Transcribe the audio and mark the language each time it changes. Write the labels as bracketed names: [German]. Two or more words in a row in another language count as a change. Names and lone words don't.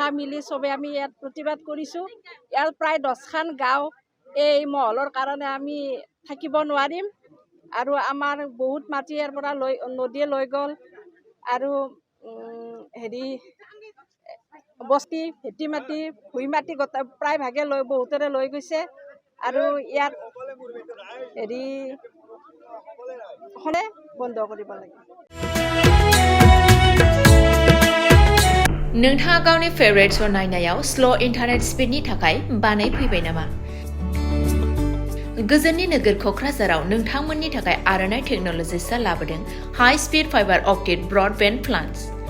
[Assamese] মিলি চবে আমি ইয়াত প্ৰতিবাদ কৰিছোঁ ইয়াৰ প্ৰায় 10খন গাঁও এই মহলৰ কাৰণে আমি থাকিব নোৱাৰিম আৰু আমাৰ বহুত মাটি ইয়াৰ পৰা নদীয়ে লৈ গ'ল আৰু হেৰি বস্তি ভেটি মাটি ভুই মাটি গোটেই প্ৰায় ভাগে বহুতৰে লৈ গৈছে আৰু ইয়াত হেৰি বন্ধ কৰিব লাগে [Bodo] नोंथाङा गावनि [English] favorite show [Bodo] नायनायाव [English] slow internet [Bodo] स्पिडनि थाखाय बानायफैबाय नामा? गोजोननि नोगोर क'क्राझाराव नोंथांमोननि थाखाय आर'नाइ टेक्न'लजिसआ लाबोदों [English] high speed fiber optic broadband plans